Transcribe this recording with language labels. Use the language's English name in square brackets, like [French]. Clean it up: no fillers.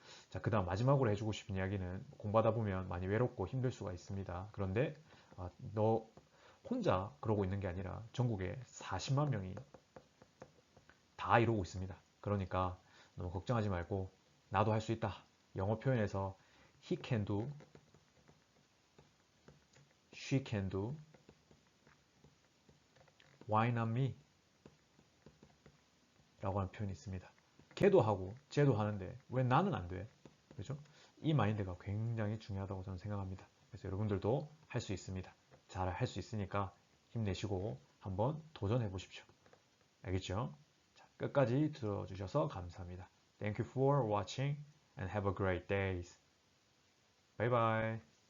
[Korean] 자, 그 다음 마지막으로 해주고 싶은 이야기는 공부하다 보면 많이 외롭고 힘들 수가 있습니다. 그런데 너 혼자 그러고 있는 게 아니라 전국에 40만 명이 다 이러고 있습니다. 그러니까 너무 걱정하지 말고 나도 할 수 있다. [English] 영어 표현에서 he can do, she can do, why not me? [Korean] 라고 하는 표현이 있습니다. 걔도 하고 쟤도 하는데 왜 나는 안 돼? 그죠? 이 마인드가 굉장히 중요하다고 저는 생각합니다. 그래서 여러분들도 할 수 있습니다. 잘 할 수 있으니까 힘내시고 한번 도전해 보십시오. 알겠죠? 자, 끝까지 들어주셔서 감사합니다. [English] Thank you for watching and have a great day. Bye bye.